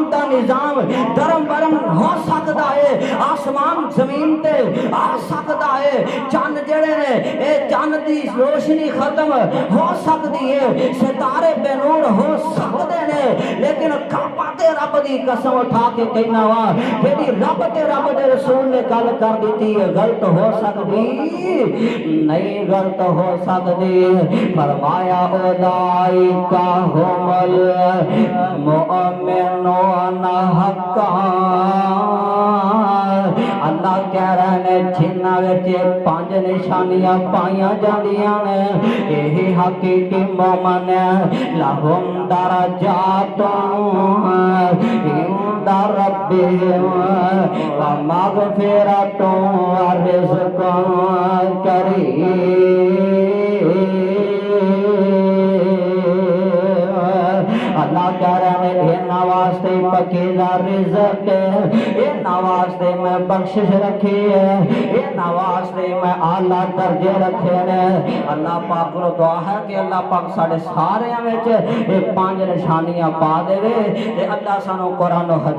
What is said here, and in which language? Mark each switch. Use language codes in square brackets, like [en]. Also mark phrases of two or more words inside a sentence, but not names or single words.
[pa] دا نظام درم برم ہو سکتا ہے آسمان زمین تے آ سکتا ہے چند جڑے نے اے چند دی روشنی ختم ہو سکتی ہے ستارے بے نور ہو سکتے نے لیکن کعبہ دے رب دی قسم اٹھا کے کہنا وا جیڑی رب تے رب دے رسول نے گل کر دیتی ہے غلط ہو سکتی نہیں غلط ہو سکتی فرمایا [ar] اولئک هم المؤمنون حقا [pa] اللہ کہہ رہے نے جنہاں وچ پانچ نشانیاں پائیاں جاندیاں نے یہی حقیقی مومن [ar] لہم درجات عند ربهم ومغفرۃ ورزق کریم [pa] اللہ کہہ رہے ہیں انہاں واسطے پکیزا رزق ہے انہاں واسطے میں بخشش رکھی ہے انہاں واسطے میں اعلیٰ درجے رکھے نے اللہ پاک کو دعا ہے کہ اللہ پاک ساڈے سارے وچ یہ پانچ نشانیاں پا دے تے اللہ سانو قرآن و حدیث